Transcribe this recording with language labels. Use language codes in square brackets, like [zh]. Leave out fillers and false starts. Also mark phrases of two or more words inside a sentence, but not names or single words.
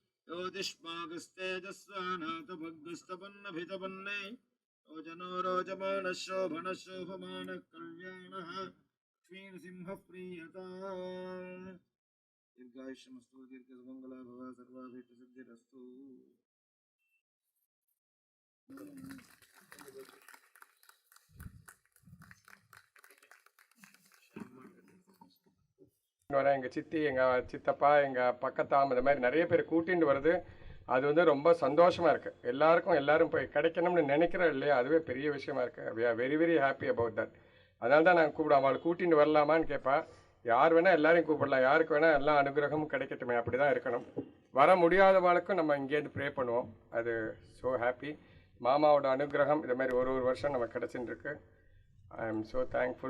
[sa] ज्योतिष्मागस्तेजस्वानाथभग्गस्तपन्नभितपन्ने रोचनो रोचमानः शोभनः शोभमानः कल्याणः लक्ष्मीनृसिंहः प्रीयताम् दीर्घायुष्यमस्तु दीर्घसुमङ्गला भव सर्वाभीष्टसिद्धिरस्तु [ta] வரேன். எங்கள் சித்தி, எங்கள் சித்தப்பா, எங்கள் பக்கத்தாம் இந்த மாதிரி நிறைய பேர் கூட்டிகிட்டு வருது. அது வந்து ரொம்ப சந்தோஷமாக இருக்குது. எல்லாரும் போய் கிடைக்கணும்னு நினைக்கிறோம் இல்லையா, அதுவே பெரிய விஷயமா இருக்குது. [en] We are very very happy about that. [ta] அதனால தான் நான் கூப்பிடுவேன். அவளை கூட்டிகிட்டு வரலாமான்னு கேட்பா. யார் வேணால் எல்லாரையும் கூப்பிடலாம், யாருக்கு வேணால் எல்லா அனுகிரகமும் கிடைக்கட்டுமே, அப்படி தான் இருக்கணும். வர முடியாதவாளுக்கும் நம்ம இங்கேருந்து ப்ரே பண்ணுவோம். அது [en] so happy. [ta] மாமாவோட அனுகிரகம் இது மாதிரி ஒரு வருஷம் நமக்கு கிடச்சின்னு இருக்கு. [en] I am so thankful.